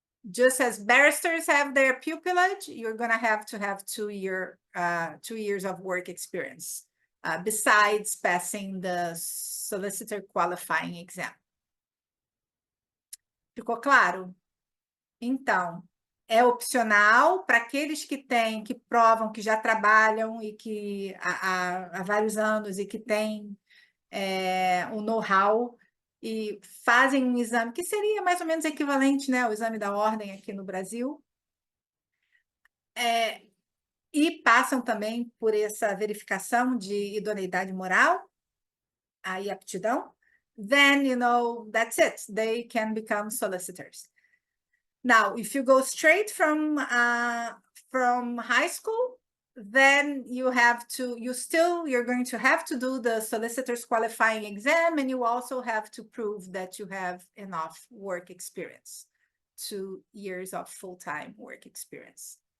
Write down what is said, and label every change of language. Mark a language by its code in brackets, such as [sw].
[en] Just as barristers have their pupillage, you're going to have 2 years of work experience, besides passing the solicitor qualifying exam. [pt] Ficou claro? Então, é opcional para aqueles que provam que já trabalham e que há vários anos e que têm o know-how e fazem um exame que seria mais ou menos equivalente, né, ao exame da ordem aqui no Brasil. E passam também por essa verificação de idoneidade moral e aptidão. [en] Then, that's it. They can become solicitors. Now, if you go straight from high school, then you're going to have to do the solicitor's qualifying exam, and you also have to prove that you have enough work experience, 2 years of full-time work experience.